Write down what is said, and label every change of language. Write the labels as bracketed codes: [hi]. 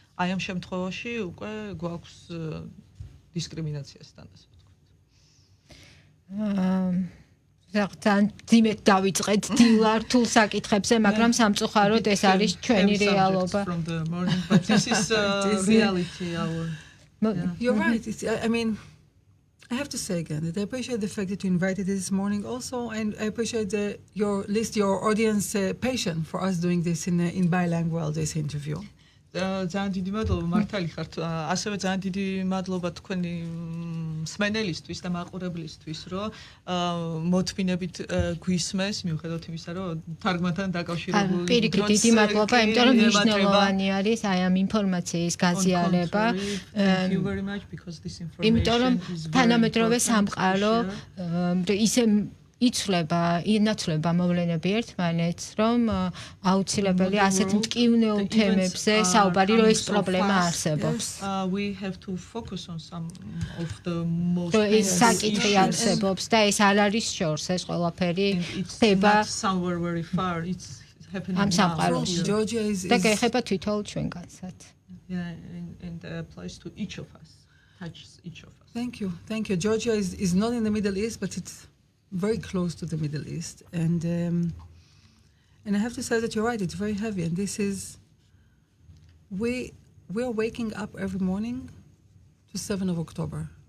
[ka] აი ამ შემთხვევაში უკვე გვაქვს დისკრიმინაციასთან, ასე ვთქვათ. ზოგადად ძიმეთ დავიწყეთ დილართულ საკითხებზე, მაგრამ სამწუხაროდ ეს არის ჩვენი რეალობა. [en] But this is reality. You're right. I mean, I have to say again that I appreciate the fact that you invited this morning also, and I appreciate your audience patience for us doing this in bilingual, this interview. [ka] ძალიან დიდი მადლობა, მართალი ხართ. ასევე ძალიან დიდი მადლობა თქვენი მსმენელისთვის და მაყურებლისთვის, რომ მოთმინებით გვისმენს, მიუხედავად იმისა, რომ თარგმანთან დაკავშირებული პირიქით დიდი მადლობა, იმიტომ რომ მნიშვნელოვანი არის აი ამ ინფორმაციის გაზიარება. იმიტომ რომ თანამედროვე სამყარო ისე იცვლება, ინაცვლება მოვლენები ერთმანეთს, რომ აუცილებელი ასეთ მტკივნეულ თემებზე საუბარი, რომ ეს პრობლემა არსებობს. [en] We have to focus on some of the most [ka] ეს საკითხი არსებობს და ეს არ არის შორს, ეს ყველაფერი ხდება [en] somewhere very far. It's happening [ka] ამ სამყაროში. და გეხება თვითონ ჩვენგანსაც. [en] Yeah, and applies to each of us. Touches each of us. Thank you. Georgia is not in the Middle East, but it's very close to the Middle East, and I have to say that you're right. It's very heavy, and this is we are waking up every morning to 7th of October.